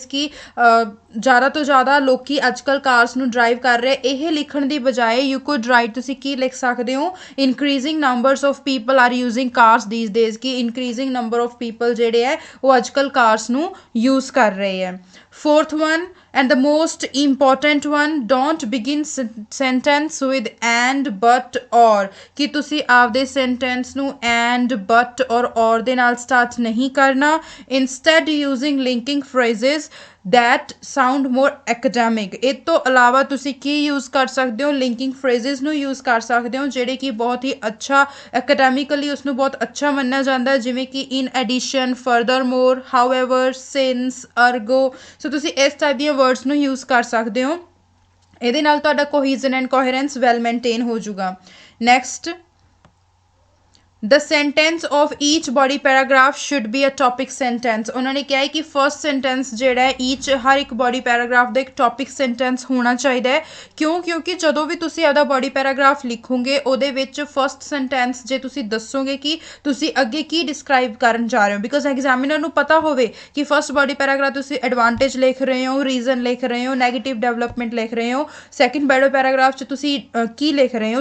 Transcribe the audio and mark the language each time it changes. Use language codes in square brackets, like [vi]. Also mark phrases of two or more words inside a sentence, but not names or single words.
[pa] ਕਿ ਜ਼ਿਆਦਾ ਤੋਂ ਜ਼ਿਆਦਾ ਲੋਕੀ ਅੱਜ ਕੱਲ੍ਹ ਕਾਰਸ ਨੂੰ ਡਰਾਈਵ ਕਰ ਰਹੇ। ਇਹ ਲਿਖਣ ਦੀ ਬਜਾਏ [en] you could write [pa] ਤੁਸੀਂ ਕੀ ਲਿਖ ਸਕਦੇ ਹੋ [en] increasing numbers of people are using cars these days. [pa] ਕਿ [en] increasing number of people [pa] ਜਿਹੜੇ ਹੈ ਉਹ ਅੱਜ ਕੱਲ੍ਹ ਕਾਰਸ ਨੂੰ ਯੂਜ਼ ਕਰ ਰਹੇ ਹੈ। [en] fourth one and the most important one, don't begin sentence with and but or। [pa] ਕਿ ਤੁਸੀਂ ਆਪਦੇ sentence ਨੂੰ [en] and but or [pa] ਦੇ ਨਾਲ start ਨਹੀਂ ਕਰਨਾ। [en] instead using linking phrases that sound more academic। [pa] ਇਹ ਤੋਂ ਇਲਾਵਾ ਤੁਸੀਂ ਕੀ ਯੂਜ਼ ਕਰ ਸਕਦੇ ਹੋ [en] linking phrases [pa] ਨੂੰ ਯੂਜ਼ ਕਰ ਸਕਦੇ ਹੋ ਜਿਹੜੇ ਕਿ ਬਹੁਤ ਹੀ ਅੱਛਾ ਐਕੈਡੈਮਿਕਲੀ ਉਸਨੂੰ ਬਹੁਤ ਅੱਛਾ ਮੰਨਿਆ ਜਾਂਦਾ ਜਿਵੇਂ ਕਿ [en] in addition, furthermore, however, since, ergo. [pa] ਸੋ ਤੁਸੀਂ ਇਸ ਟਾਈਪ ਦੀਆਂ ਵਰਡਸ ਨੂੰ ਯੂਜ਼ ਕਰ ਸਕਦੇ ਹੋ। ਇਹਦੇ ਨਾਲ ਤੁਹਾਡਾ [en] cohesion and coherence well maintain [pa] ਹੋ ਜਾਊਗਾ। [en] ਨੈਕਸਟ the sentence of each body paragraph should be a topic sentence। [pa] ਉਹਨਾਂ ਨੇ ਕਿਹਾ ਹੈ ਕਿ [en] first sentence [pa] ਜਿਹੜਾ ਹੈ ਈਚ ਹਰ ਇੱਕ [en] body paragraph [pa] ਦਾ ਇੱਕ [en] topic sentence [pa] ਹੋਣਾ ਚਾਹੀਦਾ ਹੈ। ਕਿਉਂਕਿ ਜਦੋਂ ਵੀ ਤੁਸੀਂ ਆਪਦਾ [en] body paragraph [pa] ਲਿਖੋਗੇ ਉਹਦੇ ਵਿੱਚ [en] first sentence [pa] ਜੇ ਤੁਸੀਂ ਦੱਸੋਗੇ ਕਿ ਤੁਸੀਂ ਅੱਗੇ ਕੀ ਡਿਸਕ੍ਰਾਈਬ ਕਰਨ ਜਾ ਰਹੇ ਹੋ [en] because examiner [pa] ਨੂੰ ਪਤਾ ਹੋਵੇ ਕਿ [en] first body paragraph [pa] ਤੁਸੀਂ ਐਡਵਾਂਟੇਜ ਲਿਖ ਰਹੇ ਹੋ, ਰੀਜ਼ਨ ਲਿਖ ਰਹੇ ਹੋ, [en] negative development [pa] ਲਿਖ ਰਹੇ ਹੋ, [en] second body paragraph [pa] 'ਚ ਤੁਸੀਂ ਕੀ ਲਿਖ ਰਹੇ ਹੋ।